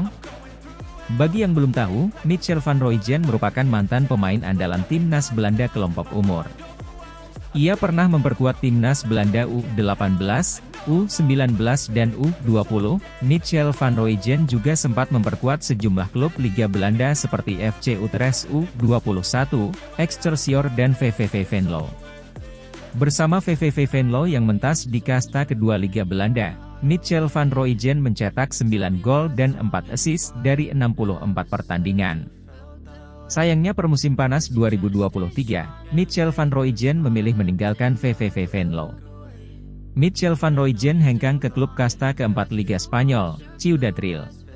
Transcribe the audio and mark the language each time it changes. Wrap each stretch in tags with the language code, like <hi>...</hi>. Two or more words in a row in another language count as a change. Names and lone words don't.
<id>Bagi yang belum tahu, Michel van Rooijen merupakan mantan pemain andalan timnas Belanda kelompok umur. Ia pernah memperkuat timnas Belanda U18, U19 dan U20. Michel van Rooijen juga sempat memperkuat sejumlah klub Liga Belanda seperti FC Utrecht U21, Excelsior dan VVV Venlo. Bersama VVV Venlo yang mentas di kasta kedua Liga Belanda, Michel van Rooijen mencetak 9 gol dan 4 assist dari 64 pertandingan. Sayangnya per musim panas 2023, Michel van Rooijen memilih meninggalkan VVV Venlo. Michel van Rooijen hengkang ke klub kasta keempat Liga Spanyol, Ciudad Real.</id>